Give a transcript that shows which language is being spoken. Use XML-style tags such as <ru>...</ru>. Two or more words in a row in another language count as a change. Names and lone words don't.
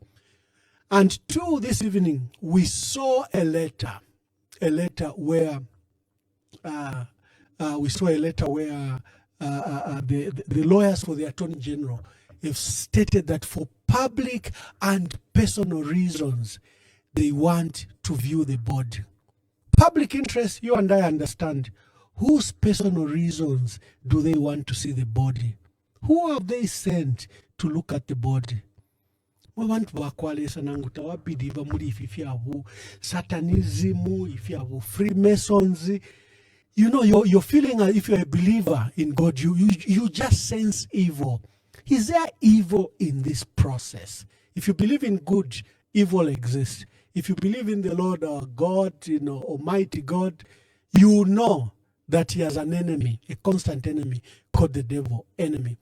<en>And two, this evening, we saw a letter where the lawyers for the Attorney General have stated that for public and personal reasons, they want to view the body. Public interest, you and I understand. Whose personal reasons do they want to see the body? Who have they sent to look at the body?</en> <bem>Abantu bakwalesa nangu tawabidi muri</bem> <en>if you have Satanism, if you have Freemasons. You know, you're feeling if you're a believer in God, you just sense evil. Is there evil in this process? If you believe in good, evil exists. If you believe in the Lord our God, Almighty God, you know that he has an enemy, a constant enemy called the devil, enemy.</en>